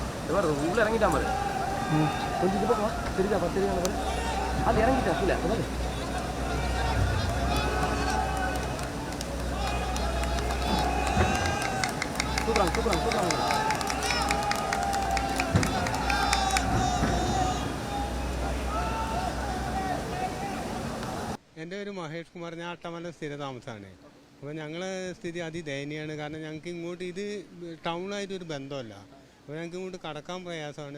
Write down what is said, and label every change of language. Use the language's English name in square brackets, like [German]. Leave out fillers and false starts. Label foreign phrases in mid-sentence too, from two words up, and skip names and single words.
[Tamil] உள்ள இறங்கிட்டா பாரு. கொஞ்சம் இது பக்கம் தெரியுதா தெரியுதா பாரு. அது இறங்கிட்டா கீழே பாரு. சூப்பராங்க. [Malayalam] എൻ്റെ പേര് മഹേഷ് കുമാർ. ഞാൻ അട്ടമല സ്ഥിര താമസമാണ്. അപ്പോൾ ഞങ്ങളെ സ്ഥിതി അതിദയനീയമാണ്. കാരണം ഞങ്ങൾക്ക് ഇങ്ങോട്ട് ഇത് ടൗണായിട്ടൊരു ബന്ധമല്ല. അപ്പോൾ ഞങ്ങൾക്ക് ഇങ്ങോട്ട് കടക്കാൻ പ്രയാസമാണ്.